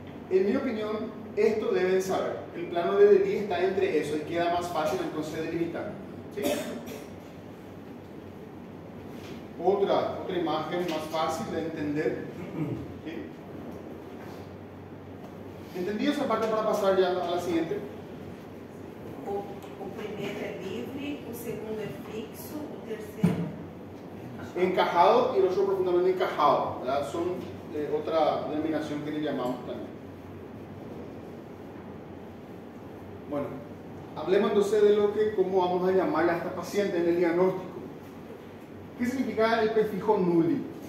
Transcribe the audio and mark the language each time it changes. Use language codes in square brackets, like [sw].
[es] En mi opinión, esto deben saber. El plano de DELI está entre eso y queda más fácil entonces delimitar. ¿Sí? Otra imagen más fácil de entender. ¿Sí? ¿Entendido esa parte para pasar ya a la siguiente? [pt] O primeiro é livre, o segundo é fixo, o terceiro... [es] Encajado y el otro profundamente encajado, ¿verdad? Son otra denominación que le llamamos también. Bueno, hablemos entonces de cómo vamos a llamar a esta paciente en el diagnóstico. ¿Qué significa el prefijo nulli?